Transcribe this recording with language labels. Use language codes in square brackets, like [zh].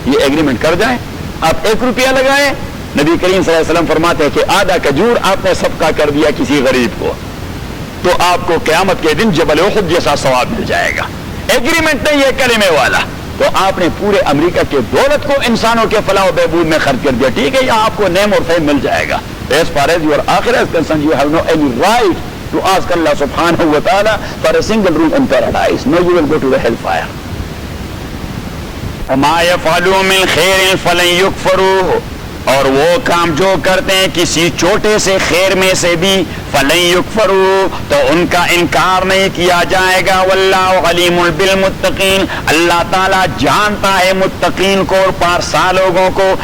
[ur] یہ ایگریمنٹ کر جائیں, آپ $1 لگائیں, نبی کریم صلی اللہ علیہ وسلم فرماتے ہیں کہ آدھا کھجور آپ نے صدقہ کر دیا کسی غریب کو تو آپ کو قیامت کے دن جبل احد جیسا ثواب مل جائے گا. ایگریمنٹ نہیں ہے کلمے والا, تو آپ نے پورے امریکہ کے دولت کو انسانوں کے فلاح و بہبود میں خرچ کر دیا. ٹھیک ہے, یہاں آپ کو نیم اور فیم مل جائے گا. [en] As far as your akhirah is concerned, you have no any right to ask Allah subhanahu wa ta'ala for a single room in paradise. No, you will go to the hellfire. [ar] وَمَا يَفْعَلُوا مِنْ خَيْرٍ فَلَنْ يُكْفَرُوهُ [ur] اور وہ کام جو کرتے ہیں کسی چھوٹے سے خیر میں سے بھی [ar] فَلَنْ يُكْفَرُوا [ur] تو ان کا انکار نہیں کیا جائے گا. [ar] وَاللَّهُ عَلِيمٌ بِالْمُتَّقِينَ [ur] اللہ تعالیٰ جانتا ہے متقین کو اور پارسا لوگوں کو.